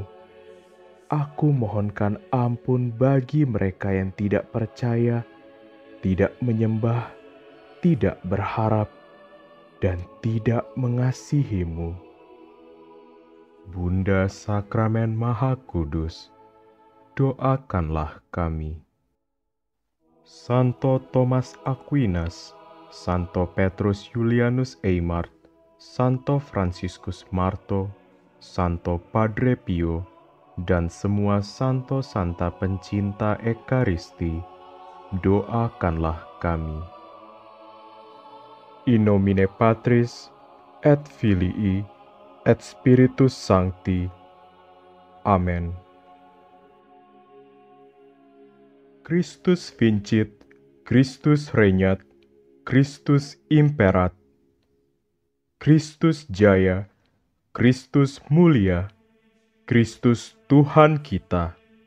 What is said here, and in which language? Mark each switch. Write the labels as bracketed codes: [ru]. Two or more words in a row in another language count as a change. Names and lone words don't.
[id] Aku mohonkan ampun bagi mereka yang tidak percaya, tidak menyembah, tidak berharap, dan tidak mengasihimu. Bunda Sakramen Maha Kudus, doakanlah kami. Santo Thomas Aquinas, Santo Petrus Julianus Eymart, Santo Franciscus Marto, Santo Padre Pio, dan semua santo santa pencinta Ekaristi, doakanlah kami. [la] In nomine Patris, et Filii, et Spiritus Sancti. Amen. Christus vincit, Christus regnat, Christus imperat. [id] Kristus jaya, Kristus mulia, Kristus Tuhan kita.